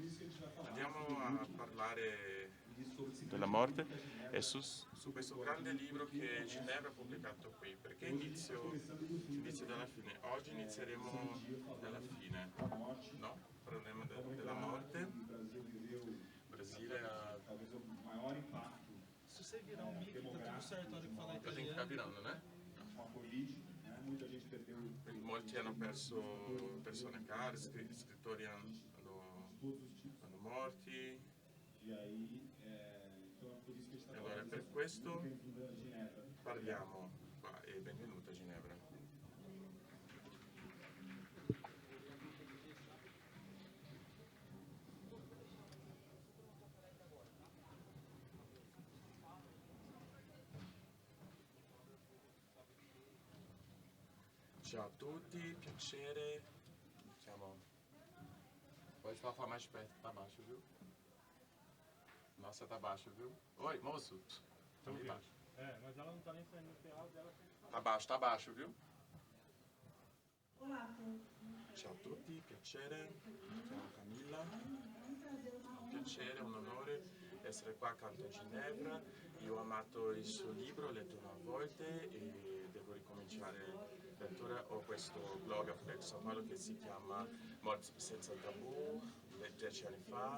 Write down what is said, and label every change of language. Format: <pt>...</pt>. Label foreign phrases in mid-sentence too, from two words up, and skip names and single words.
<it>Andiamo a parlare della morte e su questo grande libro che Ginevra ha pubblicato qui. Perché inizio dalla fine? Oggi inizieremo dalla fine, no? Parleremo della morte. Brasile ha...</it> <pt>Se você virar um mic, tá tudo certo na hora que falar Eu tenho que ficar italiano. virando, né? uma política, né? Muita gente perdeu</pt> <it>Molti hanno perso persone care, scrittori hanno morti.</it> <pt>e aí então é por isso que a gente está</pt> <it>E allora per questo parliamo qua e benvenuta Ginevra. Ciao a tutti, piacere. Siamo...</it> <pt>Pode falar mais de perto, tá baixo, viu? Nossa, tá baixo, viu? Oi, moço. Tá meio baixo. Mas ela não tá nem saindo no ferrado dela. Tá baixo, viu? Olá a todos.</pt> <it>Ciao a tutti, piacere. Chiamo Camilla. Un piacere, un onore essere qua accanto a Ginevra. Io ho amato il suo libro, ho letto una volta e devo ricominciare la lettura. Ho questo blog a San Paolo che si chiama Morti senza tabù, 10 anni fa.</it>